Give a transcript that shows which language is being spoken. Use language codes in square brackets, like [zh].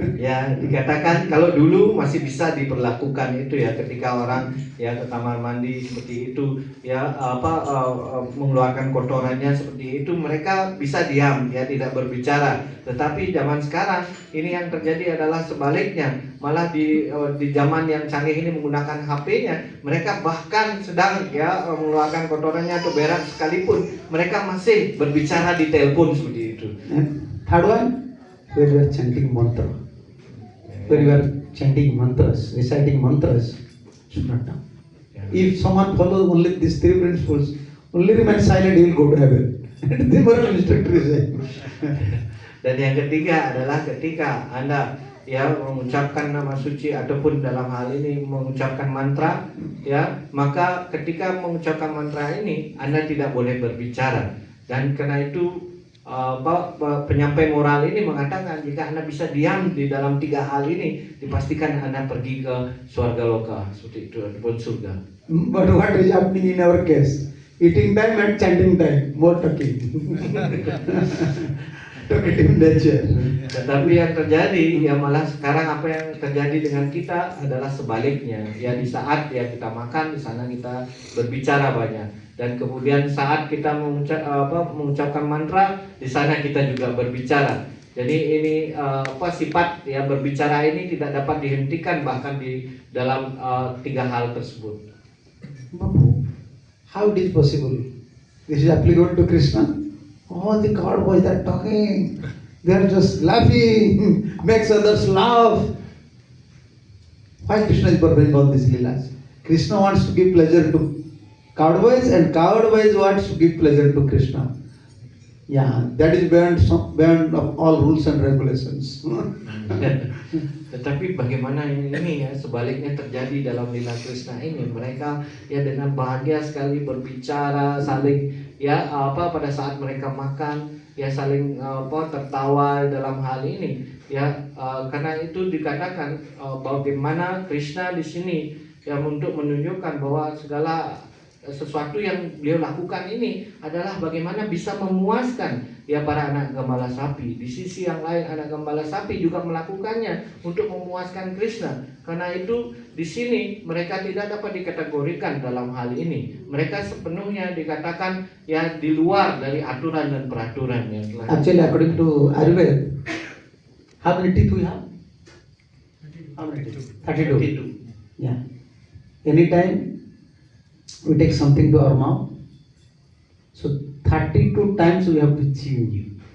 [id] Ya dikatakan kalau dulu masih bisa diperlakukan itu ya ketika orang ya ke kamar mandi seperti itu ya mengeluarkan kotorannya seperti itu, mereka bisa diam ya tidak berbicara. Tetapi zaman sekarang ini yang terjadi adalah sebaliknya, malah di zaman yang canggih ini menggunakan HP-nya, mereka bahkan sedang ya mengeluarkan kotorannya atau berak sekalipun mereka masih berbicara di telepon seperti itu. [en] Third one, when you are chanting mantra. When you are chanting mantras, reciting mantras, should not talk. If someone follows only these 3 principles, only remain silent, he will go to heaven. The moral instructor is saying. [id] Dan yang ketiga adalah ketika Anda ya mengucapkan nama suci ataupun dalam hal ini mengucapkan mantra, ya maka ketika mengucapkan mantra ini Anda tidak boleh berbicara. Dan karena itu penyampai moral ini mengatakan jika Anda bisa diam di dalam 3 hal ini, dipastikan Anda pergi ke surga loka seperti itu ataupun surga. [en] But what is happening in our case? Eating time and chanting time, more talking. Talkative nature. [id] Tetapi yang terjadi ya malah sekarang apa yang terjadi dengan kita adalah sebaliknya. Ya di saat ya kita makan, di sana kita berbicara banyak. Dan kemudian saat kita mengucapkan mantra, di sana kita juga berbicara. Jadi ini sifat ya berbicara ini tidak dapat dihentikan bahkan di dalam 3 hal tersebut. [en] How it is possible? This is applicable to Krishna. All the cowboys are talking. They are just laughing, makes others laugh. Why Krishna is performing all these leelas? Krishna wants to give pleasure to cowboys, and cowboys wants to give pleasure to Krishna. Yeah, that is beyond of all rules and regulations. [id] Tetapi bagaimana ini ya sebaliknya terjadi dalam lila Krishna ini, mereka ya dengan bahagia sekali berbicara, saling ya pada saat mereka makan ya saling tertawa dalam hal ini ya, karena itu dikatakan bagaimana Krishna di sini ya untuk menunjukkan bahwa segala sesuatu yang beliau lakukan ini adalah bagaimana bisa memuaskan ya para anak gembala sapi. Di sisi yang lain anak gembala sapi juga melakukannya untuk memuaskan Krishna. Karena itu di sini mereka tidak dapat dikategorikan dalam hal ini. Mereka sepenuhnya dikatakan ya di luar dari aturan dan peraturan yang telah. [en] Actually, according to Ayurveda, how many teeth we have? How many teeth? 32. Yeah. Anytime we take something to our mouth, so 32 times we have to chew.